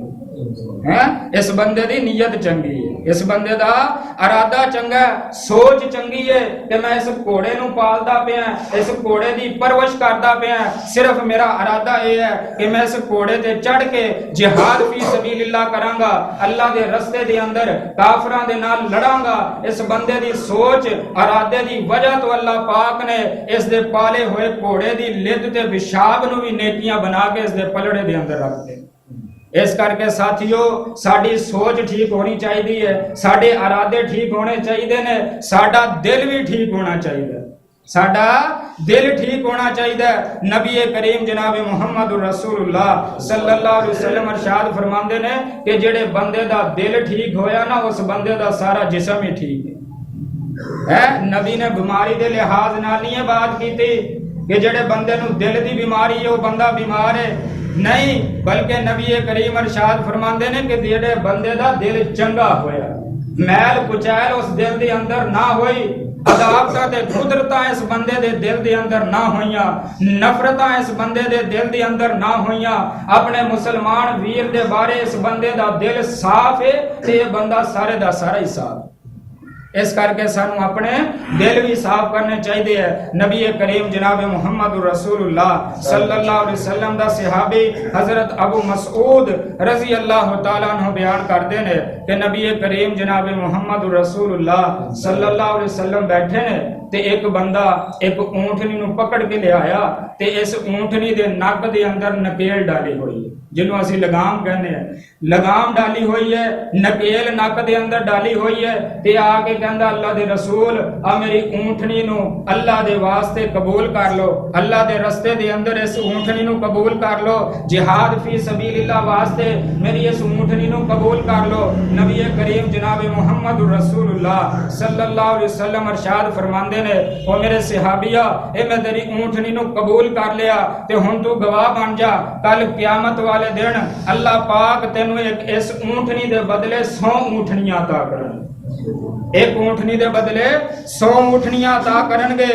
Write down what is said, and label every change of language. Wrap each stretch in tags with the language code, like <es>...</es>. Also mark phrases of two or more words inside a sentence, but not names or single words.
<pa>ਹੈਂ ਇਸ ਬੰਦੇ ਦੀ ਨੀਯਤ ਚੰਗੀ ਹੈ, ਇਸ ਬੰਦੇ ਦਾ ਇਰਾਦਾ ਚੰਗਾ ਹੈ, ਸੋਚ ਚੰਗੀ ਹੈ ਕਿ ਮੈਂ ਇਸ ਘੋੜੇ ਨੂੰ ਪਾਲਦਾ ਪਿਆ, ਇਸ ਘੋੜੇ ਦੀ ਪਰਵਰਿਸ਼ ਕਰਦਾ ਪਿਆ, ਸਿਰਫ਼ ਮੇਰਾ ਇਰਾਦਾ ਯਹ ਹੈ ਕਿ ਮੈਂ ਇਸ ਘੋੜੇ ਤੇ ਚੜ੍ਹ ਕੇ</pa> <ar>جهاد في سبيل الله</ar> <pa>ਕਰਾਂਗਾ, ਅੱਲਾਹ ਦੇ ਰਸਤੇ ਦੇ ਅੰਦਰ ਕਾਫ਼ਿਰਾਂ ਦੇ ਨਾਲ ਲੜਾਂਗਾ। ਇਸ ਬੰਦੇ ਦੀ ਸੋਚ ਇਰਾਦੇ ਦੀ ਵਜ੍ਹਾ ਤੋ ਅੱਲਾਹ ਪਾਕ ਨੇ ਇਸ ਦੇ ਪਾਲੇ ਹੋਏ ਘੋੜੇ ਦੀ ਲਿੱਦ ਤੇ ਪੇਸ਼ਾਬ ਨੂੰ ਵੀ ਨੇਕੀਆਂ ਬਣਾ ਕੇ ਇਸ ਦੇ ਪਲੜੇ ਦੇ ਅੰਦਰ ਰੱਖ ਦੇ। ਇਸ ਕਰਕੇ ਸਾਥੀਓ ਸਾਡੀ ਸੋਚ ਠੀਕ ਹੋਣੀ ਚਾਹੀਦੀ, ਸਾਡੇ ਇਰਾਦੇ ਠੀਕ ਹੋਣੇ ਚਾਹੀਦੇ ਨੇ, ਸਾਡਾ ਦਿਲ ਵੀ ਠੀਕ ਹੋਣਾ ਚਾਹੀਦਾ, ਸਾਡਾ ਦਿਲ ਠੀਕ ਹੋਣਾ ਚਾਹੀਦਾ। ਨਬੀ ਕਰੀਮ ਜਨਾਬ ਮੁਹੰਮਦ ਰਸੂਲੁੱਲਾਹ</pa> <ar>صلى الله عليه وسلم</ar> <pa>ਇਰਸ਼ਾਦ ਫ਼ਰਮਾਂਦੇ ਨੇ ਕਿ ਜਿਹੜੇ ਬੰਦੇ ਦਾ ਦਿਲ ਠੀਕ ਹੋਇਆ ਨਾ ਉਸ ਬੰਦੇ ਦਾ ਸਾਰਾ ਜਿਸਮ ਹੀ ਠੀਕ ਹੈ। ਨਬੀ ਨੇ ਬੀਮਾਰੀ ਦੇ ਲਿਹਾਜ਼ ਨਾਲ ਨਹੀਂ ਬਾਤ ਕੀ ਕਿ ਜਿਹੜੇ ਬੰਦੇ ਨੂੰ ਦਿਲ ਦੀ ਬੀਮਾਰੀ ਹੈ ਉਹ ਬੰਦਾ ਬੀਮਾਰ ਹੈ, ਨਹੀਂ, ਬਲਕਿ ਨਬੀ ਕਰੀਮ ਇਰਸ਼ਾਦ ਫ਼ਰਮਾਂਦੇ ਨੇ ਕਿ ਜਿਹੜੇ ਬੰਦੇ ਦਾ ਦਿਲ ਚੰਗਾ ਹੋਇਆ, ਮੈਲ ਕੁਚੈਲ ਉਸ ਦਿਲ ਦੇ ਅੰਦਰ ਨਾ ਹੋਈ, ਅਦਾਵਤਾਂ ਤੇ ਕੁਦਰਤਾਂ ਇਸ ਬੰਦੇ ਦੇ ਦਿਲ ਦੇ ਅੰਦਰ ਨਾ ਹੋਈਆਂ, ਨਫ਼ਰਤਾਂ ਇਸ ਬੰਦੇ ਦੇ ਦਿਲ ਦੇ ਅੰਦਰ ਨਾ ਹੋਈਆਂ, ਆਪਣੇ ਮੁਸਲਮਾਨ ਵੀਰ ਦੇ ਬਾਰੇ ਇਸ ਬੰਦੇ ਦਾ ਦਿਲ ਸਾਫ਼ ਹੈ ਤੇ ਇਹ ਬੰਦਾ ਸਾਰੇ ਦਾ ਸਾਰਾ ਹੀ ਸਾਫ਼। ਇਸ ਕਰਕੇ ਸਾਨੂੰ ਆਪਣੇ ਦਿਲ ਵੀ ਸਾਫ਼ ਕਰਨੇ ਚਾਹੀਦੇ। ਨਬੀ ਕਰੀਮ ਜਨਾਬ ਮੁਹੰਮਦ ਰਸੂਲੁੱਲਾਹ</pa> <ar>صلى الله عليه وسلم</ar> <pa>ਦਾ ਸਹਾਬੀ ਹਜ਼ਰਤ ਅਬੂ ਮਸਊਦ</pa> <ar>رضي الله تعالى عنه</ar> <pa>ਬਯਾਨ ਕਰਦੇ ਹੈਂ ਕਿ ਨਬੀ ਕਰੀਮ ਜਨਾਬ ਮੁਹੰਮਦ ਰਸੂਲੁੱਲਾਹ</pa> <ar>صلى الله عليه وسلم</ar> <pa>ਬੈਠੇ ਨੇ ਤੇ ਇੱਕ ਬੰਦਾ ਇੱਕ ਊਂਠਣੀ ਨੂੰ ਪਕੜ ਕੇ ਲੈ ਆਇਆ ਤੇ ਇਸ ਊਂਠਣੀ ਦੇ ਨੱਕ ਦੇ ਅੰਦਰ ਨਕੇਲ ਡਾਲੀ ਹੋਈ ਹੈ, ਜਿਨ੍ਹੂੰ ਅਸੀਂ ਲਗਾਮ ਕਹਿਨੇ ਹਾਂ, ਲਗਾਮ ਡਾਲੀ ਹੋਈ ਹੈ, ਨਕੇਲ ਨੱਕ ਦੇ ਅੰਦਰ ਡਾਲੀ ਹੋਈ ਹੈ ਤੇ ਆ ਕੇ ਕਹਿੰਦਾ ਅੱਲਾਹ ਦੇ ਰਸੂਲ ਆ ਮੇਰੀ ਊਂਠਣੀ ਨੂੰ ਅੱਲਾਹ ਦੇ ਵਾਸਤੇ ਕਬੂਲ ਕਰ ਲੋ, ਅੱਲਾਹ ਦੇ ਰਸਤੇ ਦੇ ਅੰਦਰ ਇਸ ਊਂਠਣੀ ਨੂੰ ਕਬੂਲ ਕਰ ਲੋ,</pa> <ar>جهاد في سبيل الله</ar> <pa>ਵਾਸਤੇ ਮੇਰੀ ਇਸ ਊਂਠਣੀ ਨੂੰ ਕਬੂਲ ਕਰ ਲੋ। ਨਬੀ ਕਰੀਮ ਜਨਾਬ ਮੁਹੰਮਦ ਰਸੂਲੁੱਲਾਹ</pa> <ar>صلى الله عليه وسلم</ar> <pa>ਇਰਸ਼ਾਦ ਫ਼ਰਮਾਂਦੇ ਨੇ ਓ ਮੇਰੇ ਸਹਾਬੀਆ ਏ ਮੈਂ ਤੇਰੀ ਊਂਠਣੀ ਨੂੰ ਕਬੂਲ ਕਰ ਲਿਆ ਤੇ ਹੁਣ ਤੂੰ ਗਵਾਹ ਬਣ ਜਾ, ਕੱਲ੍ਹ ਕਿਆਮਤ ਵਾਲੇ ਦਿਨ ਅੱਲਾਹ ਪਾਕ ਤੈਨੂੰ ਇੱਕ ਇਸ ਊਂਠਣੀ ਦੇ ਬਦਲੇ 100 ਊਂਠਣੀਆਂ ਅਤਾ ਕਰਨਗੇ, ਇੱਕ ਊਂਠਣੀ ਦੇ ਬਦਲੇ 100 ਊਂਠਣੀਆਂ ਅਤਾ ਕਰਨਗੇ।</pa>